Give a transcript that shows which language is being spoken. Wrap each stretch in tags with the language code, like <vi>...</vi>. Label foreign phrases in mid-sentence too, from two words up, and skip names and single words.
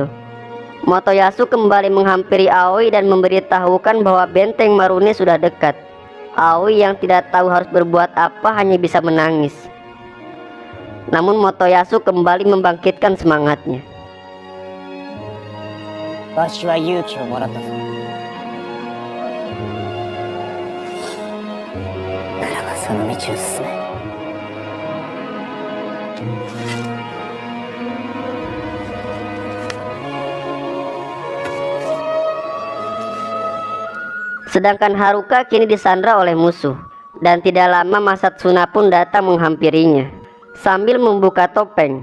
<id>Motoyasu kembali menghampiri Aoi dan memberitahukan bahwa benteng Marune sudah dekat. Aoi yang tidak tahu harus berbuat apa hanya bisa menangis. Namun Motoyasu kembali membangkitkan semangatnya.</id> <ja>わしは勇気をもらったぞ。ならばその道を進め。</ja> <id>Sedangkan Haruka kini disandra oleh musuh, dan tidak lama Masatsuna pun datang menghampirinya sambil membuka topeng.</id>